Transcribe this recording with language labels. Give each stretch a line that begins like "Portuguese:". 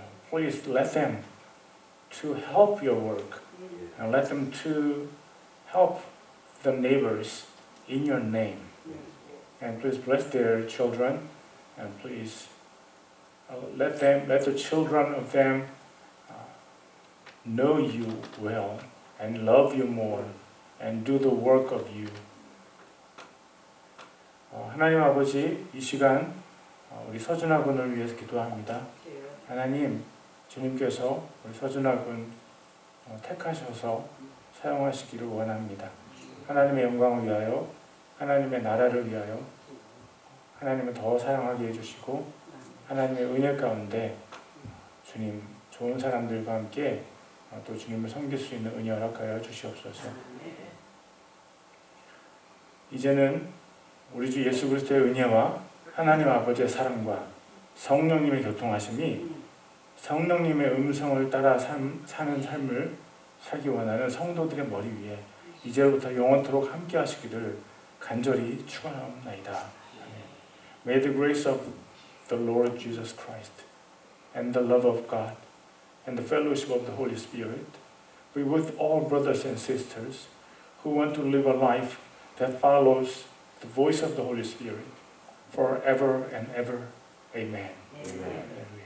English: Please let them to help your work, and let them to help the neighbors in your name. And please bless their children, and please let the children of them know you well and love you more and do the work of you.
Korean: 하나님 아버지, 이 시간 우리 서준하 군을 위해서 기도합니다. 하나님, 주님께서 우리 서준하 군 택하셔서 사용하시기를 원합니다. 하나님의 영광을 위하여, 하나님의 나라를 위하여 하나님을 더 사용하게 해주시고, 하나님의 은혜 가운데 주님 좋은 사람들과 함께 또 주님을 섬길 수 있는 은혜 허락하여 주시옵소서. 이제는 우리 주 예수 그리스도의 은혜와 하나님 아버지의 사랑과 성령님의 교통하심이 성령님의 음성을 따라 사는 삶을 살기 원하는 성도들의 머리 위에 이제부터 영원토록 함께 하시기를 간절히 축원하옵나이다.
English: May the grace of the Lord Jesus Christ and the love of God and the fellowship of the Holy Spirit be with all brothers and sisters who want to live a life that follows the voice of the Holy Spirit forever and ever. Amen. Amen.